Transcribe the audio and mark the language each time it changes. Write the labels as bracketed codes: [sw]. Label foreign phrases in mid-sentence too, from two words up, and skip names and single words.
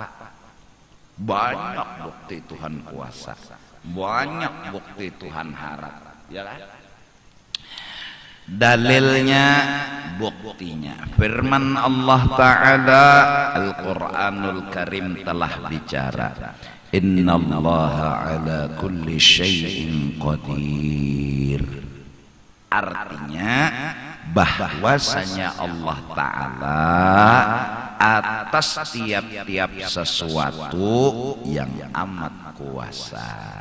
[id] Banyak bukti Tuhan kuasa, banyak bukti Tuhan harap, ya kan? Dalilnya, buktinya firman Allah Ta'ala, Al-Quranul Karim telah bicara, [ar] إن الله على كل شيء قدير. [id] Artinya bahwasanya Allah Ta'ala atas tiap-tiap sesuatu yang amat kuasa.